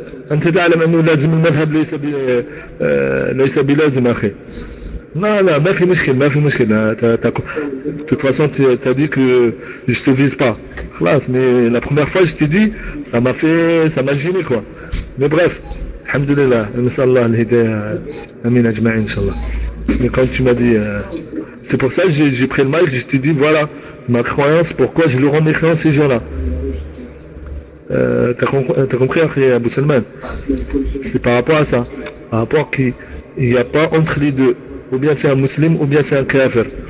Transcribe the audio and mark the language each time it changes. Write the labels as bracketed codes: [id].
[ar] انت تعلم انه لازم المذهب ليس بي ليس بلازم اخي. لا، ما في مشكل، ما في مشكل. [fr] De toute façon, tu as dit que je te vise pas. خلاص، مي la première fois je t'ai dit, ça m'a gêné quoi. Mais bref, [ar] الحمد لله، نسال الله الهدايه، امين اجمعين ان شاء الله. [fr] Mais quand tu m'as dit, c'est pour ça que j'ai pris le mic, je t'ai dit voilà ma croyance, pourquoi je leur ai créé ces gens-là. T'as compris, Abou Salman? C'est par rapport à ça. Par rapport à qu'il n'y a pas entre les deux. Ou bien c'est un musulman, ou bien c'est un kafir.